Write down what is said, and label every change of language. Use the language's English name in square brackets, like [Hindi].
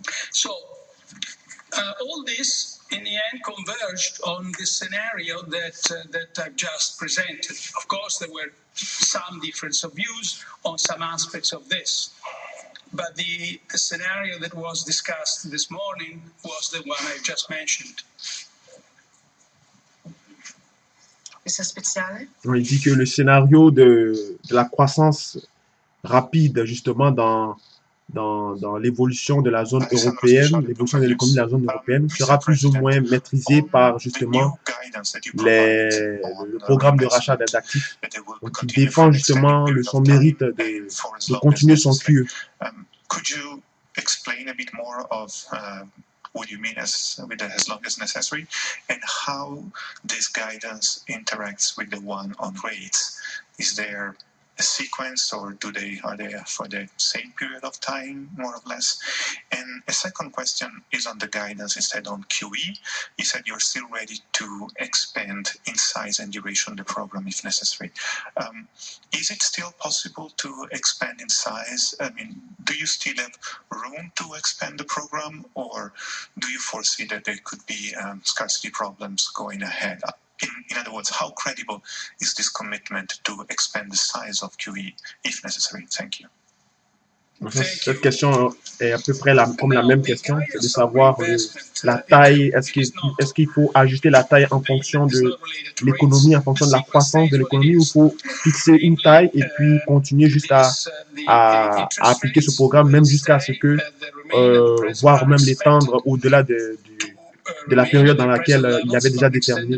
[English] So all this in the end converged on the scenario that I've just presented. Of course, there were some difference of views on some aspects of this, but the scenario that was discussed this morning was the one I just mentioned. [French] Il dit que le scénario de la croissance rapide justement dans l'évolution de la zone européenne, l'évolution de l'économie de la zone européenne sera plus ou moins maîtrisée par justement le programme de rachat d'actifs. Donc il défend justement son mérite de continuer son QE. [English] Could you explain a bit more of what you mean with the as long as necessary, and how this guidance interacts with the one on rates? Is there sequence, or are they for the same period of time, more or less? And a second question is on the guidance instead on QE. You said you're still ready to expand in size and duration the program if necessary. Is it still possible to expand in size? I mean, do you still have room to expand the program, or do you foresee that there could be scarcity problems going ahead? In other words, how credible is this commitment to expand the size of QE if necessary? Thank you. [French] Cette question est à peu près comme la même question, c'est de savoir la taille, est-ce qu'il faut ajuster la taille en fonction de l'économie, en fonction de la croissance de l'économie, ou il faut fixer une taille et puis continuer juste à appliquer ce programme, même jusqu'à ce que, voire même l'étendre au-delà de la période dans laquelle il avait déjà déterminé.